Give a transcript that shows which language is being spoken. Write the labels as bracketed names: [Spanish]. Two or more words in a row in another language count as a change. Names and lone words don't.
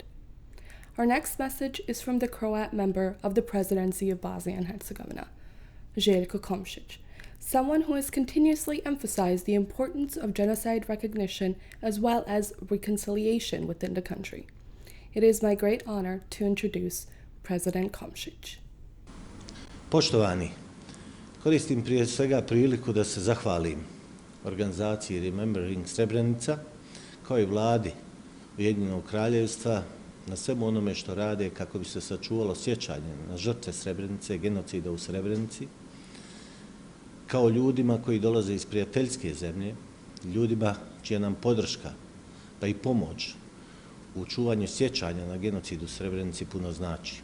[English] Our next message is from the Croat member of the Presidency of Bosnia and Herzegovina, Željko Komšić, someone who has continuously emphasized the importance of genocide recognition as well as reconciliation within the country. It is my great honor to introduce President Komšić. [Bosnian] Poštovani, koristim prije svega priliku da se zahvalim organizaciji Remembering Srebrenica kao i vladi Ujedinjenog Kraljevstva na svemu onome što rade kako bi se sačuvalo sjećanje na žrtve Srebrenice, genocida u Srebrenici, kao ljudima koji dolaze iz prijateljske zemlje, ljudima čija nam podrška pa i pomoć u čuvanju sjećanja na genocid u Srebrenici puno znači.